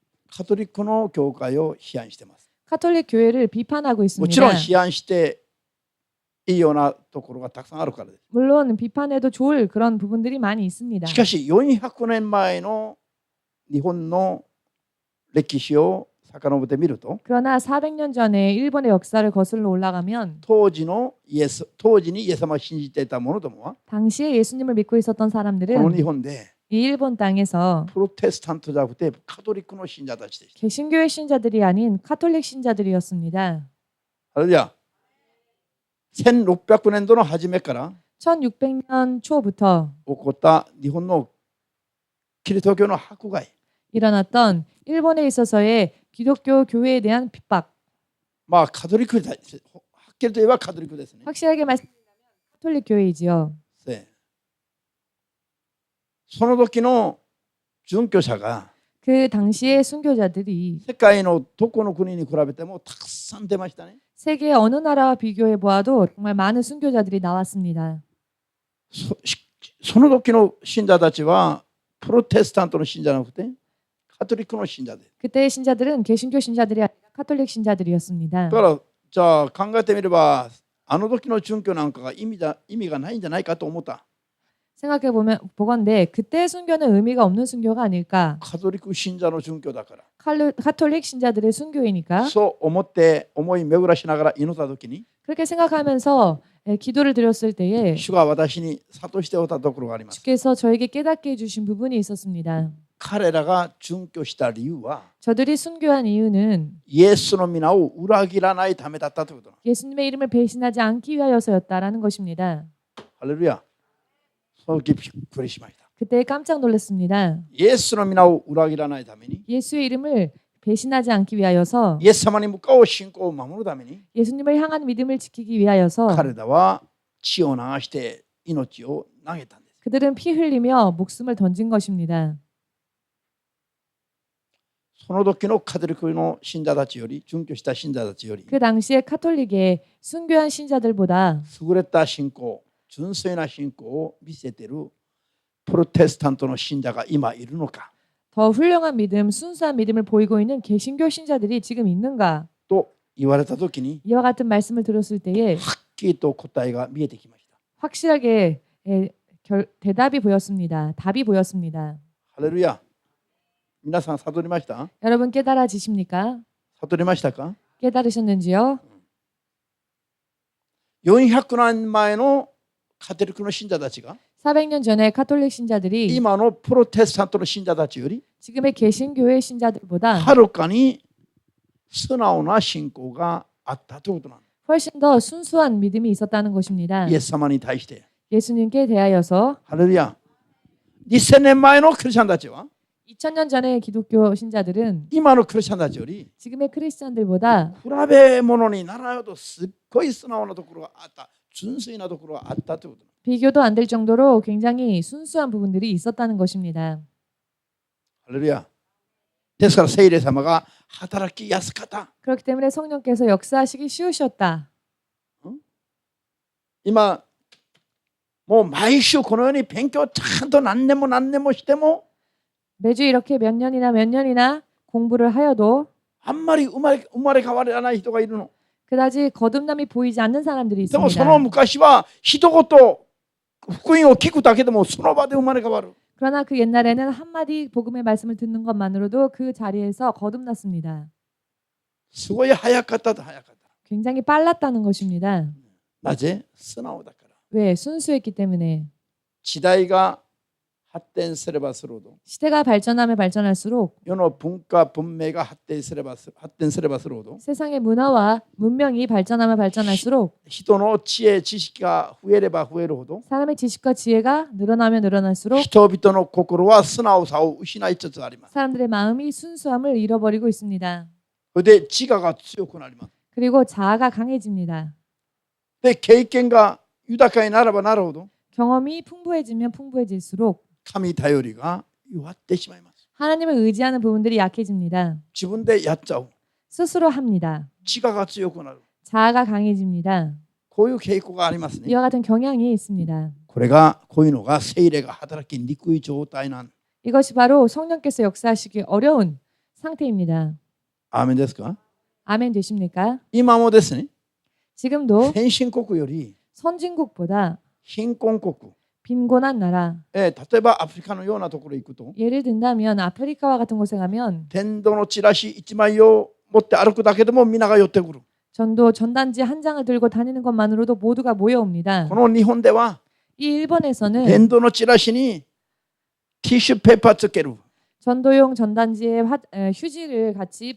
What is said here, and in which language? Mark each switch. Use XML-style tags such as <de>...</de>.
<ja>カトリックの教会を批判しています。</ja> <ko>카톨릭 교회를 비판하고</ko> <ja>もちろん</ja> <ko>있습니다.</ko> <ja>批判していいようなところがたくさんあるからです。</ja> <ko>물론 비판해도 좋을 그런 부분들이 많이 있습니다.</ko> <ja>しかし400年前の日本の歴史を遡ってみると</ja> <ko>그러나 400년 전에 일본의 역사를 거슬러 올라가면</ko> <ja>当時にイエス様を信じていた者どもは</ja> <ko>당시에 예수님을 믿고 있었던</ko> <ja>この</ja> <ko>사람들은</ko> <ja>日本で</ja> <ko>이 일본 땅에서</ko> <ja>プロテスタントじゃなくてカトリックの信者たちでした。</ja> <ko>개신교의 신자들이 아닌 카톨릭 신자들이었습니다.</ko> <ja>あれじゃ1600年度の初めから</ja> <ko>1600년 초부터</ko> <ja>起こった日本のキリスト教の迫害、</ja> <ko>일어났던 일본에 있어서의 기독교 교회에 대한 핍박.</ko> <ja>カトリックはっきりと言えばカトリックですね。</ja> <ko>확실하게 말씀드리면 카톨릭 교회이지요.</ko> <ja>その時の殉教者が</ja> <ko>그 당시의 순교자들이</ko> <ja>世界のどこの国に比べてもたくさん出ましたね。</ja> <ko>세계 어느 나라와 비교해 보아도 정말 많은 순교자들이 나왔습니다.</ko> <ja>その時の信者たちはプロテスタントの信者じゃなくてカトリックの信者で。</ja> <ko>그때의 신자들은 개신교 신자들이 아니라 카톨릭 신자들이었습니다.</ko> <ja>だからじゃあ考えてみればあの時の殉教なんかが意味がないんじゃないかと思った。</ja> <ko>생각해 보건대 그때의 순교는 의미가 없는 순교가 아닐까.</ko> <ja>カトリック信者の殉教だから。</ja> <ko>카톨릭 신자들의 순교이니까.</ko> <ja>そう思って思い巡らしながら祈った時に</ja> <ko>그렇게 생각하면서 기도를 드렸을 때에</ko> <ja>主が私に諭しておったところがあります。</ja> <ko>주께서 저에게 깨닫게 해주신 부분이 있었습니다.</ko> <ja>彼らが殉教した理由は</ja> <ko>저들이 순교한 이유는</ko> <ja>イエスの皆を裏切らないためだったということ。</ja> <ko>예수님의 이름을 배신하지 않기 위하여서였다라는 것입니다.</ko> <ja>ハレルヤ。その時びっくりしました。</ja> <ko>그때 깜짝 놀랐습니다.</ko> <ja>イエスの皆を裏切らないために</ja> <ko>예수의 이름을 배신하지 않기 위하여서</ko> <ja>イエス様に向かう信仰を守るために</ja> <ko>예수님을 향한 믿음을 지키기 위하여서</ko> <ja>彼らは血を流して命を投げたんです。</ja> <ko>그들은 피 흘리며 목숨을 던진 것입니다.</ko> <ja>その時のカトリックの信者たちより、殉教した信者たちより</ja> <ko>그 당시에 카톨릭의 순교한 신자들보다</ko> <ja>優れた信仰、純粋な信仰を見せているプロテスタントの信者が今いるのか</ja> <ko>더 훌륭한 믿음, 순수한 믿음을 보이고 있는 개신교 신자들이 지금 있는가?</ko> <ja>と言われた時に</ja> <ko>이와 같은 말씀을 들었을 때에</ko> <ja>はっきりと答えが見えてきました。</ja> <ko>확실하게 대답이 보였습니다. 답이 보였습니다.</ko> <ja>ハレルヤ。皆さん悟りました？</ja> <ko>여러분 깨달아지십니까?</ko> <ja>悟りましたか？</ja> <ko>깨달으셨는지요?</ko> <ja>400年前のカトリックの信者たちが</ja> <ko>400년 전에 카톨릭 신자들이</ko> <ja>今のプロテスタントの信者たちより</ja> <ko>지금의 개신교의 신자들보다</ko> <ja>はるかに素直な信仰があったということなんです。</ja> <ko>훨씬 더 순수한 믿음이 있었다는 것입니다.</ko> <ja>イエス様に対して。</ja> <ko>예수님께 대하여서</ko> <ja>ハレルヤ。 2000年前のクリスチャンたちは</ja> <ko>2000년 전의 기독교 신자들은</ko> <ja>今のクリスチャンたちより</ja> <ko>지금의 크리스찬들보다</ko> <ja>比べ物にならないほどすっごい素直なところがあった。純粋なところがあったということ。</ja> <ko>비교도 안 될 정도로 굉장히 순수한 부분들이 있었다는 것입니다.</ko> <ja>ハレルヤ。ですから聖霊様が働きやすかった。</ja> <ko>그렇기 때문에 성령께서 역사하시기 쉬우셨다.</ko> <ja>今もう毎週このように勉強ちゃんと何年も何年もしても</ja> <ko>매주 이렇게 몇 년이나 공부를 하여도</ko> <ja>あんまり生まれ変わらない人がいるの。</ja> <ko>그다지 거듭남이 보이지 않는 사람들이</ko> <ja>でもそ</ja> <ko>있습니다.</ko> <ja>の昔は一言福音を聞くだけでもその場で生まれ変わる。</ja> <ko>그러나 그 옛날에는 한마디 복음의 말씀을 듣는 것만으로도 그 자리에서 거듭났습니다.</ko> <ja>すごい早かったと早かった。</ja> <ko>굉장히 빨랐다는 것입니다.</ko> <ja>なぜ？素直だから。</ja> <ko>왜? 순수했기 때문에.</ko> <ja>時代が発展すればするほど</ja> <ko>시대가 발전하면 발전할수록</ko> <ja>世の文化文明が発展すればするほど</ja> <ko>세상의 문화와 문명이 발전하면 발전할수록</ko> <ja>人の知恵知識が増えれば増えるほど</ja> <ko>사람의 지식과 지혜가 늘어나면 늘어날수록</ko> <ja>人々の心は素直さを失いつつあります。</ja> <ko>사람들의 마음이 순수함을 잃어버리고 있습니다.</ko> <ja>それで自我が強くなります。</ja> <ko>그리고 자아가 강해집니다.</ko> <ja>で経験が豊かになればなるほど</ja> <ko>경험이 풍부해지면 풍부해질수록</ko> <ja>神頼りが弱ってしまいます。</ja> <ko>하나님을 의지하는 부분들이 약해집니다.</ko> <ja>自分でやっちゃう。</ja> <ko>스스로 합니다.</ko> <ja>自我が強くなる。</ja> <ko>자아가 강해집니다.</ko> <ja>こういう傾向がありますね。</ja> <ko>이와 같은 경향이 있습니다.</ko> <ja>こういうのが聖霊が働きにくい状態なん。</ja> <ko>이것이 바로 성령께서 역사하시기 어려운 상태입니다.</ko> <ja>アーメンですか？</ja> <ko>아멘 되십니까?</ko> <ja>今もですね、</ja> <ko>지금도</ko> <ja>先進国より</ja> <ko>선진국보다</ko> <ja>貧困国、</ja> <ko>빈곤한 나라,</ko> <ja>例えばアフリカのようなところに行くと</ja> <ko>예를 든다면 아프리카와 같은 곳에 가면</ko> <ja>伝道のチラシ1枚を持って歩くだけでも皆が寄ってくる。</ja> <ko>전도 전단지 한 장을 들고 다니는 것만으로도 모두가 모여옵니다.</ko> <ja>この日本では</ja> <ko>이 일본에서는</ko> <ja>伝道のチラシにティッシュペーパーつける。</ja> <ko>전도용 전단지에 휴지를 같이</ko>